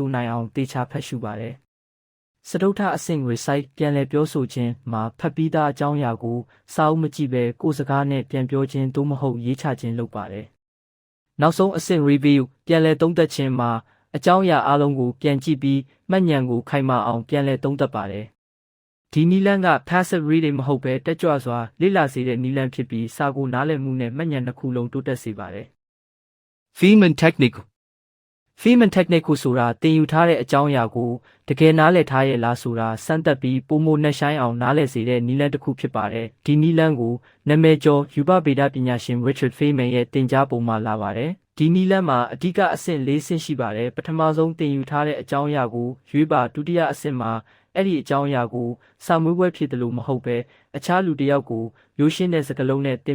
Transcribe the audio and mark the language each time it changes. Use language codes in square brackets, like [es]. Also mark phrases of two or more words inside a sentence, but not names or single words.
[my] နိုင်အောင်တေချာဖတ်ရှုပါတယ်စတုတ္ထအဆင့် recite ပြန်လည်ပြောဆိုခြင်းမှာဖတ်ပြီးသားအကြောင်းအရာကိုစာအုပ်မကြည့်ပဲကိုယ်စကားနဲ့ပြန်ပြောခြင်းသို့မဟုတ်ရေးချခြင်းလုပ်ပါတယ်နောက်ဆုံးအဆင့် review ပြန်လည်သုံးသပ်ခြင်းမှာအကြောင်းအရာအလုံးကိုပြန်ကြည့်ပြီးမှတ်ဉာဏ်ကိုခိုင်မာအောင်ပြန်လည်သုံးသပ်ပါတယ်ဒီနည်းလမ်းက [en] passive reading [my] မဟုတ်ပဲတက်ကြွစွာလေ့လာစေတဲ့နည်းလမ်းဖြစ်ပြီးစာကိုနားလည်မှုနဲ့မှတ်ဉာဏ်တစ်ခုလုံးတိုးတက်စေပါတယ် Feynman technique. Feynman technique ကိုဆိုတာသင်ယူထားတဲ့အကြောင်းအရာကိုတကယ်နားလည်ထားရဲ့လားဆိုတာစမ်းသပ်ပြီးပိုမိုနှက်ဆိုင်အောင်နားလည်စေတဲ့နည်းလမ်းတစ်ခုဖြစ်ပါတယ်ဒီနည်းလမ်းကိုနာမည်ကျော်ယူပဗေဒပညာရှင် Richard Feynman ရဲ့သင်ကြားပုံမှာလာပါတယ်ဒီနည်းလမ်း မှာအဓိကအဆင့်၄ဆင့်ရှိပါတယ်ပထမဆုံးသင်ယူထားတဲ့အကြောင်းအရာကိုရွေးပါဒုတိယအဆင့်မှာအဲ့ဒီအကြောင်းအရာကိုစာမွေးပွဲဖြစ်တယ်လို့မဟုတ်ပဲအခြားလူတစ်ယောက်ကိုရိုးရှင်းတဲ့စကားလုံးနဲ့သ